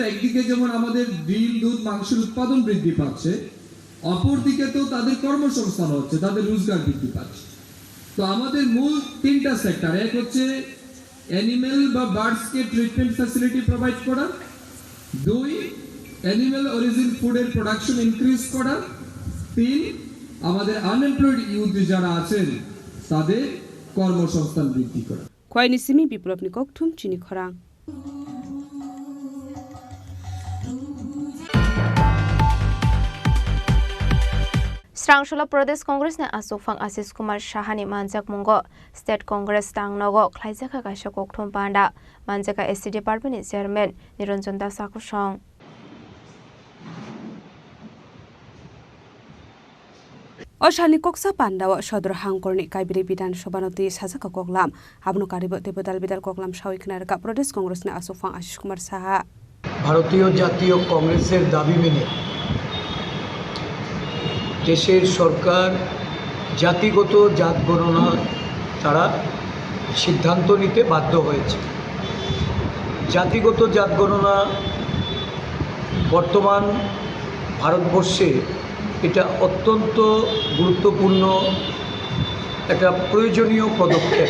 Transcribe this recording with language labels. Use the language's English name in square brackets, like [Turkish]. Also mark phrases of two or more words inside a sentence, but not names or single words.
[Bangla] একদিকে যেমন আমাদের ডিম দুধ মাংসের উৎপাদন বৃদ্ধি পাচ্ছে অপরদিকে তো তাদের কর্মসংস্থান হচ্ছে তাদের রোজগার বৃদ্ধি পাচ্ছে তো আমাদের মূল তিনটা সেক্টর এক হচ্ছে অ্যানিম্যাল বা বার্ডস কে [English] treatment facility provide [Bangla] করা দুই [English] animal origin [Bangla] ফুডের [English] production increase [Bangla] করা তিন আমাদের [English] unemployed youth [Bangla] যারা আছেন তাদের কর্মসংস্থান বৃদ্ধি করা [Kok Borok] খয়নিসিমি বিপ্লবনি kokthum Chini Khorang Strangshula Pradesh Congress ne Asofang Asis Kumar Shahani Manjak Mungo State Congress Tangnogo Klaizaka Kaisha Kokthum Panda Manjaka SC Department Chairman Niranjan Das Akushong Oshani Koksa Pandawa Shodro Hangkorni Kaibiri Bidan Shobanoti Sazaka Koklam Abno Karibo Debodal Bidal Koklam Shawiknar Pradesh Congress ne Asofang Asis Kumar Saha [Bangla] ভারতীয় জাতীয় কংগ্রেসের দাবি মেনে দেশের সরকার জাতিগত জাত গণনা তারা সিদ্ধান্ত নিতে বাধ্য হয়েছে। জাতিগত জাত গণনা বর্তমান ভারতবর্ষে এটা অত্যন্ত গুরুত্বপূর্ণ একটা প্রয়োজনীয় পদক্ষেপ।